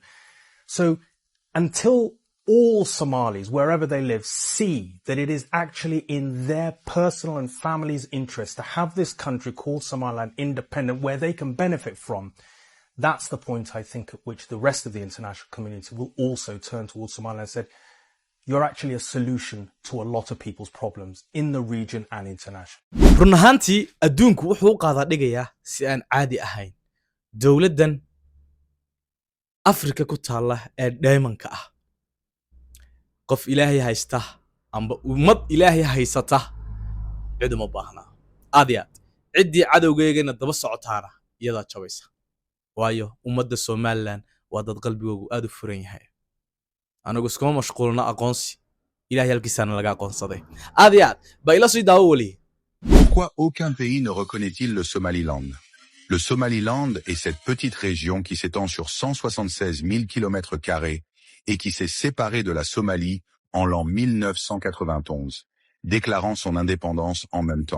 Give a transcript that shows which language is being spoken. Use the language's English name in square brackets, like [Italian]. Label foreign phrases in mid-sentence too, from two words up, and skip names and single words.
[English] So until all Somalis, wherever they live, see that it is actually in their personal and family's interest to have this country called Somaliland independent where they can benefit from, that's the point, I think, at which the rest of the international community will also turn towards Somaliland and said, you're actually a solution to a lot of people's problems in the region and international. [Somali] run ahaantii adduunku wuxuu qaada dhigayaa si aan caadi ahayn dawladdan Afrika ku taala ee diamondka ah qof Ilaahay haysta amba ummad Ilaahay haysata cid uma baahna aad cidii cadawgeegana daba socotaana iyada jabaysa waayo ummadda Somaliland waa dad qalbigoodu aad u furan yahay anagu iskuma mashquulna aqoonsi Ilaahay halkiisana laga aqoonsaday aad ba ila sii daawo wali. [French] Pourquoi aucun pays ne reconnaît-il le Somaliland? Le Somaliland est cette petite région qui s'étend sur 176 000 km² et qui s'est séparée de la Somalie en l'an 1991, déclarant son indépendance en même temps.